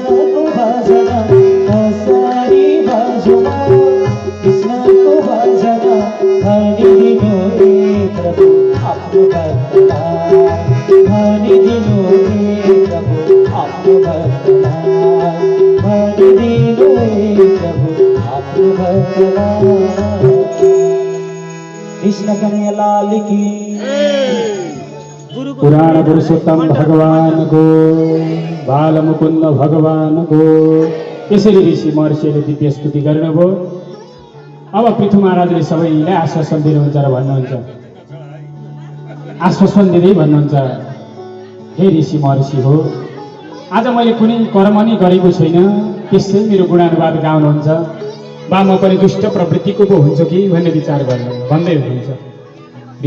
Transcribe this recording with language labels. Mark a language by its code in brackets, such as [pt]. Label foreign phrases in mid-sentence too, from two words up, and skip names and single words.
[ne] कृष्ण को भजना आफ्नो भक्तलाई भनिदिनु हे प्रभु आफ्नो भक्तलाई भनिदिनु हे प्रभु आफ्नो भक्तलाई। [hi] कृष्ण कन्हैया लाल की [ne] पुराण पुरुषोत्तम भगवान को बाल मुकुन्द भगवान को। यसरी ऋषि महर्षिले दिव्य स्तुति गर्नुभयो। अब पृथु महाराजले सबैलाई आश्वासन दिनुहुन्छ र भन्नुहुन्छ, आश्वासन दिँदै भन्नुहुन्छ, हे ऋषि महर्षि हो, आज मैले कुनै कर्म नै गरेको छैन, त्यसै मेरो गुणानुवाद गाउनुहुन्छ, वा म पनि दुष्ट प्रवृत्तिको पो हुन्छु कि भन्ने विचार भन्दै हुनुहुन्छ।